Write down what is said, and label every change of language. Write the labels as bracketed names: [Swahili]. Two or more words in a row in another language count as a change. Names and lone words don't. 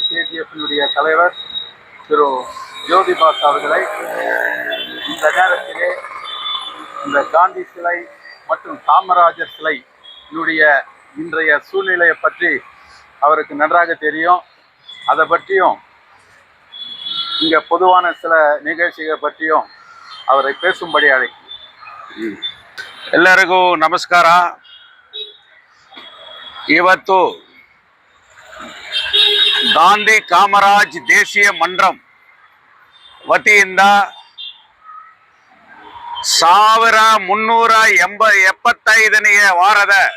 [Tamil] கேஜிஎஃப்னுடைய தலைவர் திரு ஜோதிபாஸ் அவர்களை இந்த நேரத்திலே இந்த காந்தி சிலை மற்றும் காமராஜர் சிலை இன்றைய சூழ்நிலையை பற்றி அவருக்கு நன்றாக தெரியும். அதை பற்றியும் இங்கே பொதுவான சில நிகழ்ச்சிகளை பற்றியும் ಅವரை பேசும்படி அழைக்கிறேன். [Kannada] ಎಲ್ಲರಿಗೂ ನಮಸ್ಕಾರ. ಇವತ್ತು ಗಾಂಧಿ ಕಾಮರಾಜ್ ದೇಶೀಯ ಮಂಡಂ ವತಿಯಿಂದ 1375ನೇ ವಾರದ